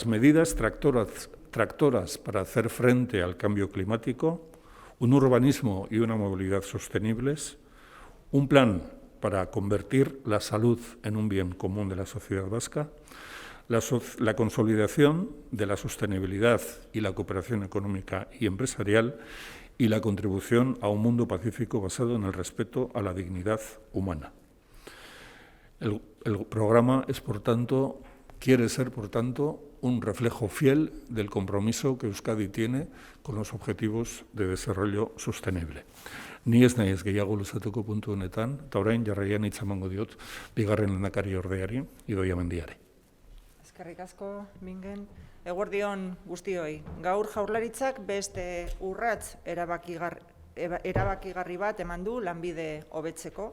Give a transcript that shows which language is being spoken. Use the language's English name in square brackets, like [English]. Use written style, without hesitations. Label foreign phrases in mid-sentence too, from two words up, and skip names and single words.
[Spanish] medidas tractoras para hacer frente al cambio climático, un urbanismo y una movilidad sostenibles, un plan para convertir la salud en un bien común de la sociedad vasca, la consolidación de la sostenibilidad y la cooperación económica y empresarial y la contribución a un mundo pacífico basado en el respeto a la dignidad humana. El programa es, por tanto, quiere ser, por tanto, un reflejo fiel del compromiso que Euskadi tiene con los objetivos de desarrollo sostenible. [Basque] Ni ez naiz gehiago luzatuko puntu honetan, eta orain jarraian hitza emango diot bigarren lehendakariordeari, Idoia Mendiari. Eskerrik asko, Bingen. Eguerdion guztioi. Gaur Jaurlaritzak beste urrats erabakigarri bat eman du lanbide hobetzeko.